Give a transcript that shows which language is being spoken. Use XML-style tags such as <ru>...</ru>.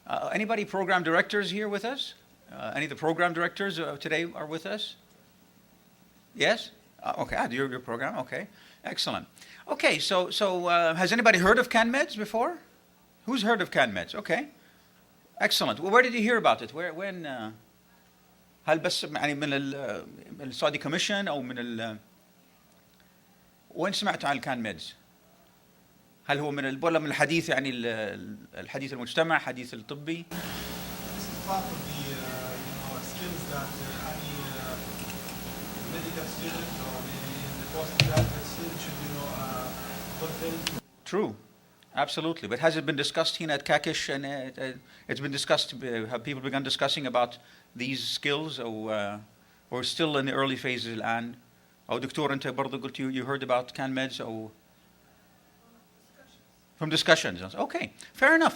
<en>Anybody program directors here with us? Any of the program directors today are with us? Yes? Okay, your program, okay. Excellent. Okay, so has anybody heard of CanMEDS before? Who's heard of CanMEDS? Okay. Excellent. Well, where did you hear about it? When?</en> <ar>هل بس يعني من السعودي كوميشن أو من وين سمعتوا عن الكانميدز؟ هل هو ولا من الحديث يعني الحديث المجتمع حديث الطبي؟</ar> <en>This is part of the skills that any medical student or the postgraduate student should fulfill. True. Absolutely. But has it been discussed here at KKESH and it's been discussed, have people begun discussing about these skills or still in the early phases</en> <ar>الآن؟ أو دكتور أنت برضو قلت</ar> <en>you heard about CanMEDS</en> <ar>أو</ar> <en>from discussions. Okay, fair enough.</en>